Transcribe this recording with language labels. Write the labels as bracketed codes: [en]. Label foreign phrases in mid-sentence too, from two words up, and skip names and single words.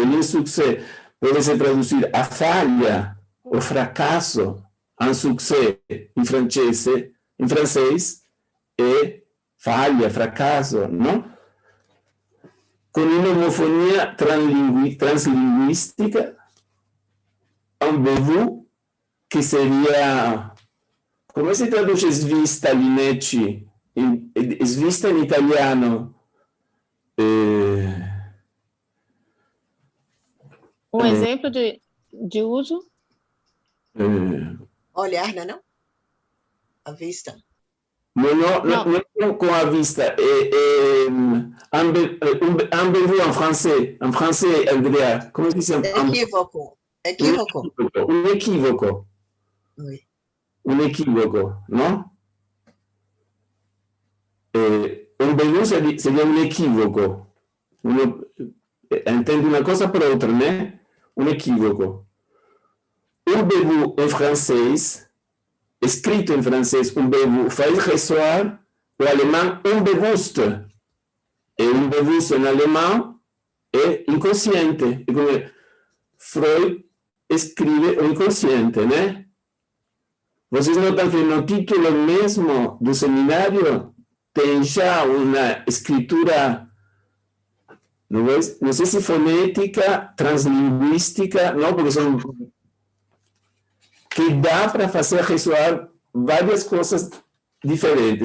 [pt] L'insuccès pode-se traduzir a falha, o fracasso, insuccès em francês, é falha, fracasso, não? Com uma homofonia translinguística, ambegu, que seria, como se traduz svista, Linetti? Svista em italiano. Um exemplo de uso? Olhar, não é não? A vista. Não com a vista. Ambegu em francês. Em francês, Andrea. Como se chama? Equívoco. Um equívoco. Oui. [es] Un equívoco, ¿no? Ambegu sería un equívoco. Uno entiende una cosa por otra, ¿no? Un equívoco. Ambegu en francés, escrito en francés, [pt] ambegu, faz ressoar o alemão unbewusst. E unbewusst en alemão é inconsciente. É como Freud escreve o inconsciente, né? Vocês notam que no título mesmo do seminário tem já uma escritura, não sei se fonética, translinguística, não, porque são que dá para fazer ressoar várias coisas diferentes.